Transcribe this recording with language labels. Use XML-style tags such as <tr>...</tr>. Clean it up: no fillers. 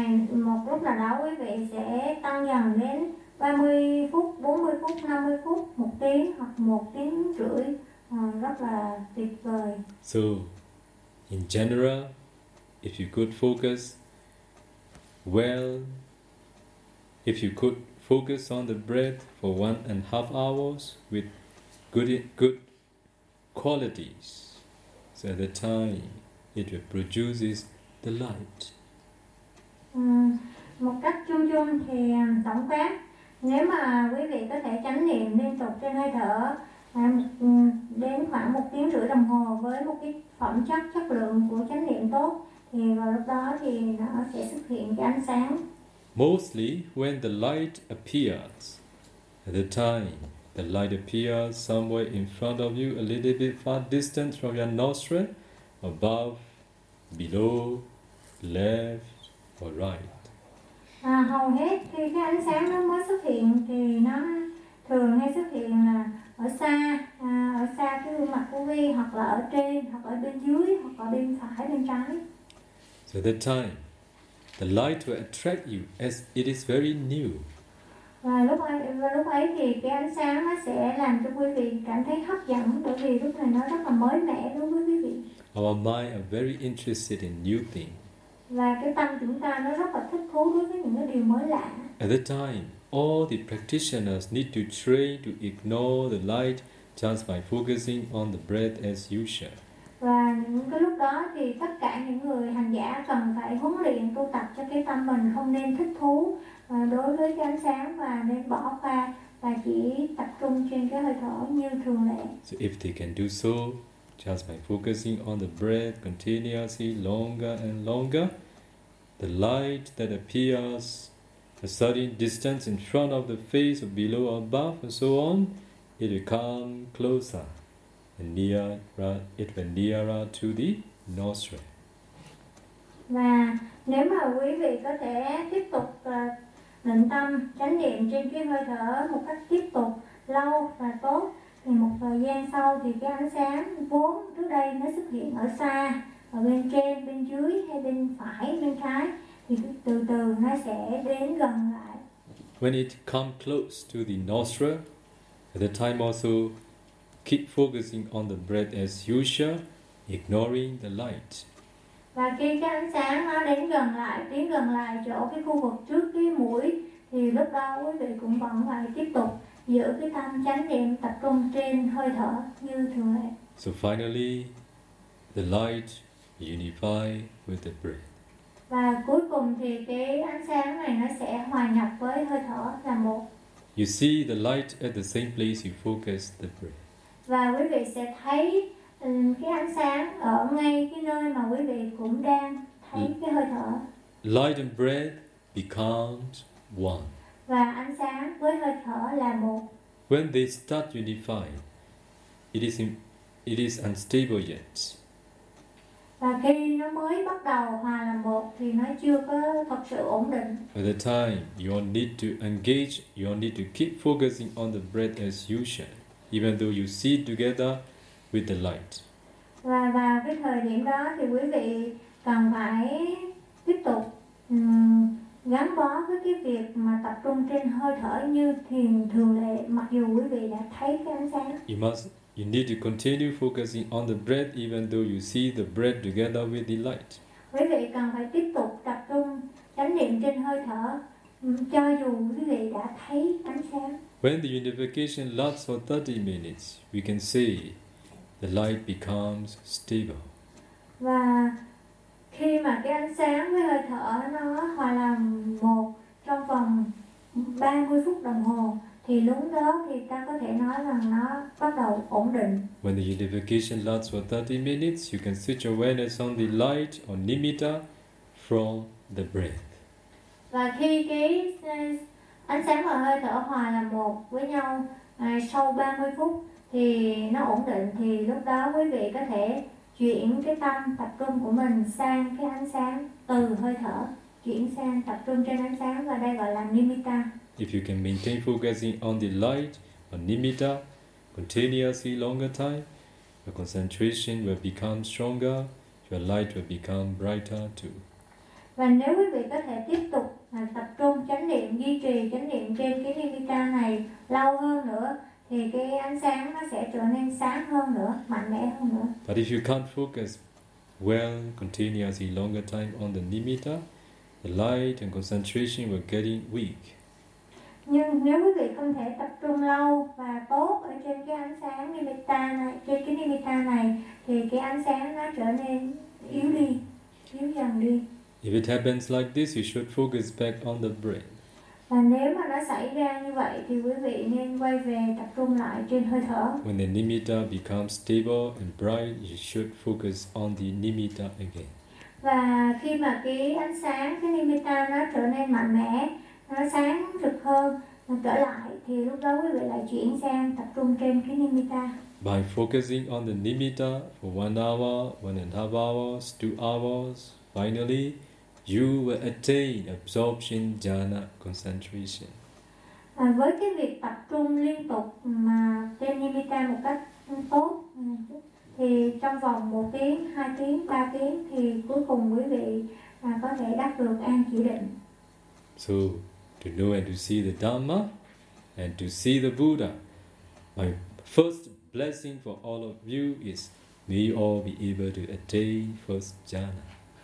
<vi>Một lúc nào đó quý vị sẽ tăng dần đến 30 phút, 40 phút, 50 phút, 1 tiếng hoặc 1 tiếng rưỡi. Rất là tuyệt vời.</vi> <en>So, in general, if you could focus Well, if you could focus on the breath for 1.5 hours with good qualities, so at the time it will produce the light.</en> <vi>Một cách chung chung thì tổng quát, nếu mà quý vị có thể chánh niệm liên tục trên hơi thở đến khoảng 1.5 tiếng đồng hồ với một cái phẩm chất lượng của chánh niệm tốt, thì vào lúc đó thì nó sẽ xuất hiện cái ánh sáng.</vi> <en>Mostly when the light appears, at the time the light appears somewhere in front of you, a little bit far distant from your nostril, above, below, left or right.</en> <vi>À, hầu hết khi cái ánh sáng nó mới xuất hiện thì nó thường hay xuất hiện là ở xa cái gương mặt của vi, hoặc là ở trên, hoặc ở bên dưới, hoặc ở bên phải, bên trái.</vi> <en>So the time, the light will attract you as it is very new.</en> <vi>Và lúc ấy thì cái ánh sáng nó sẽ làm cho quý vị cảm thấy hấp dẫn, bởi vì lúc này nó rất là mới mẻ đối với quý vị.</vi> <en>Our mind are very interested in new things.</en> <vi>Và cái tâm chúng ta nó rất là thích thú đối với những cái điều mới lạ.</vi> <en>At the time, all the practitioners need to train to ignore the light just by focusing on the breath as usual.</en> <vi>Và những cái lúc đó thì tất cả những người hành giả cần phải huấn luyện tu tập cho cái tâm mình không nên thích thú đối với cái ánh sáng, và nên bỏ qua và chỉ tập trung trên cái hơi thở như thường lệ.</vi> <en>So if they can do so just by focusing on the breath continuously longer and longer, the light that appears a certain distance in front of the face or below or above and so on, it will come closer. And nearer to the nostril.</en> <vi>Và nếu mà quý vị có thể tiếp tục định tâm chánh niệm trên cái hơi thở một cách tiếp tục lâu và tốt, thì một thời gian sau thì cái ánh sáng vốn trước đây nó xuất hiện ở xa, ở bên trên, bên dưới hay bên phải, bên trái, thì từ từ nó sẽ đến gần lại.</vi> <en>When it comes close to the nostril, at the time also keep focusing on the breath as usual, ignoring the light.</en> <vi>Và khi cái ánh sáng nó đến gần lại, tiến gần lại chỗ cái khu vực trước cái mũi, thì lúc đó quý vị cũng vẫn phải tiếp tục giữ cái tâm chánh niệm tập trung trên hơi thở như thường lệ.</vi> <en>So finally, the light unifies with the breath.</en> <vi>Và cuối cùng thì cái ánh sáng này nó sẽ hòa nhập với hơi thở là một.</vi> <en>You see the light at the same place you focus the breath.</en> <vi>Và quý vị sẽ thấy cái ánh sáng ở ngay cái nơi mà quý vị cũng đang thấy cái hơi thở.</vi> <en>Light and breath become one.</en> <vi>Và ánh sáng với hơi thở là một.</vi> <en>When they start unifying, it is unstable yet.</en> <vi>Và khi nó mới bắt đầu hòa làm một thì nó chưa có thật sự ổn định.</vi> <en>At the time, you need to engage, you need to keep focusing on the breath as usual, even though you see together with the light.</en> <vi>Và vào cái thời điểm đó thì quý vị cần phải tiếp tục gắn bó với cái việc mà tập trung trên hơi thở như thiền thường lệ, mặc dù quý vị đã thấy cái ánh sáng.</vi> <en>You need to continue focusing on the breath even though you see the breath together with the light.</en> <vi>Quý vị cần phải tiếp tục tập trung chánh niệm trên hơi thở cho dù quý vị đã thấy ánh sáng.</vi> <en>When the unification lasts for 30 minutes, we can say the light becomes stable.</en> <vi>Và khi mà cái ánh sáng với hơi thở nó hòa làm một trong vòng 30 phút đồng hồ, thì lúc đó thì ta có thể nói rằng nó bắt đầu ổn định.</vi> <en>When the unification lasts for 30 minutes, you can switch awareness on the light or nimitta from the breath.</en> <vi>Và khi cái ánh sáng và hơi thở hòa là một với nhau sau 30 phút thì nó ổn định, thì lúc đó quý vị có thể chuyển cái tâm tập trung của mình sang cái ánh sáng, từ hơi thở chuyển sang tập trung trên ánh sáng, và đây gọi là nimitta.</vi> <en>If you can maintain focusing on the light or nimitta continuously longer time, your concentration will become stronger, your light will become brighter too.</en> <vi>Và nếu quý vị có thể tiếp tục tập trung chánh niệm, duy trì chánh niệm trên cái nimitta này lâu hơn nữa, thì cái ánh sáng nó sẽ trở nên sáng hơn nữa, mạnh mẽ hơn nữa.</vi> <en>But if you can't focus well continuously longer time on the nimitta, the light and concentration were getting weak.</en> <vi>Nhưng nếu quý vị không thể tập trung lâu và tốt ở trên cái ánh sáng nimitta này, trên cái nimitta này, thì cái ánh sáng nó trở nên yếu đi, yếu dần đi.</vi> <en>If it happens like this, you should focus back on the breath.</en> <vi>Và nếu mà nó xảy ra như vậy thì quý vị nên quay về tập trung lại trên hơi thở.</vi> <en>When the nimitta becomes stable and bright, you should focus on the nimitta again.</en> <vi>Và khi mà cái ánh sáng, cái nimitta nó trở nên mạnh mẽ, nó sáng rực hơn, nó trở lại, thì lúc đó quý vị lại chuyển sang tập trung trên cái nimitta.</vi> <en>By focusing on the nimitta for 1 hour, 1.5 hours, 2 hours, finally, you will attain absorption jhana concentration.</en> <vi>À, với cái việc tập trung liên tục mà trên nimitta một cách tốt, thì trong vòng 1 tiếng, 2 tiếng, 3 tiếng, thì cuối cùng quý vị có thể đạt được an chỉ định.</vi> <en>So, to know and to see the Dhamma and to see the Buddha, my first blessing for all of you is may you all be able to attain first jhana.</en>